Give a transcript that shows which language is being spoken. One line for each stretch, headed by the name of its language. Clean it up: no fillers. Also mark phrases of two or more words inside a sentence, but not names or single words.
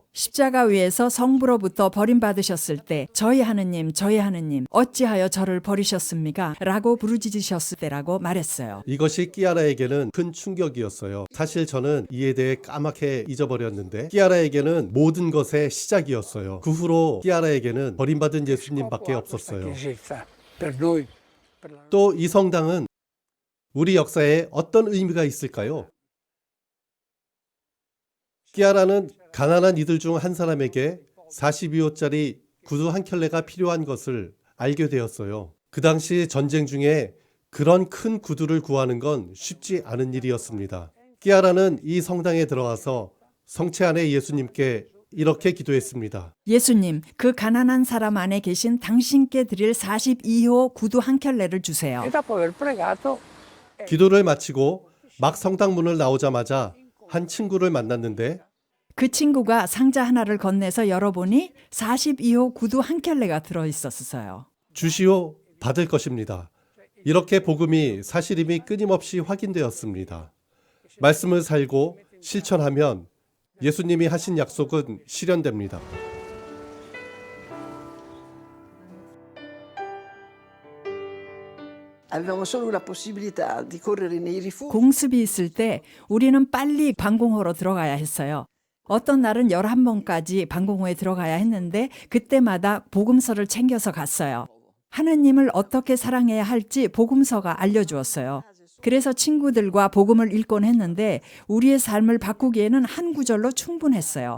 Korean: 십자가 위에서 성부로부터 버림받으셨을 때 저희 하느님 어찌하여 저를 버리셨습니까? 라고 부르짖으셨을 때라고 말했어요. 이것이 끼아라에게는 큰 충격이었어요. 사실 저는 이에 대해 까맣게 잊어버렸는데 끼아라에게는 모든 것의 시작이었어요. 그 후로 끼아라에게는 버림받은 예수님밖에 없었어요.
Italian: Chiesa per noi.
Korean: 또 이 성당은 우리 역사에 어떤 의미가 있을까요? 끼아라는 가난한 이들 중 한 사람에게 42호짜리 구두 한 켤레가 필요한 것을 알게 되었어요. 그 당시 전쟁 중에 그런 큰 구두를 구하는 건 쉽지 않은 일이었습니다. 끼아라는 이 성당에 들어가서 성체 안에 예수님께 이렇게 기도했습니다. 예수님, 그 가난한 사람 안에 계신 당신께 드릴 42호 구두 한 켤레를 주세요.
Italian: E dopo aver pregato,
Korean: 기도를 마치고 막 성당 문을 나오자마자 한 친구를 만났는데 그 친구가 상자 하나를 건네서 열어보니 42호 구두 한 켤레가 들어있었어요. 주시오 받을 것입니다. 이렇게 복음이 사실임이 끊임없이 확인되었습니다. 말씀을 살고 실천하면 예수님이 하신 약속은 실현됩니다.
Italian: avevamo solo la possibilità di correre nei rifugi.
Korean: 공습이 있을 때 우리는 빨리 방공호로 들어가야 했어요. 어떤 날은 11번까지 방공호에 들어가야 했는데 그때마다 복음서를 챙겨서 갔어요. 하느님을 어떻게 사랑해야 할지 복음서가 알려주었어요. 그래서 친구들과 복음을 읽곤 했는데 우리의 삶을 바꾸기에는 한 구절로 충분했어요.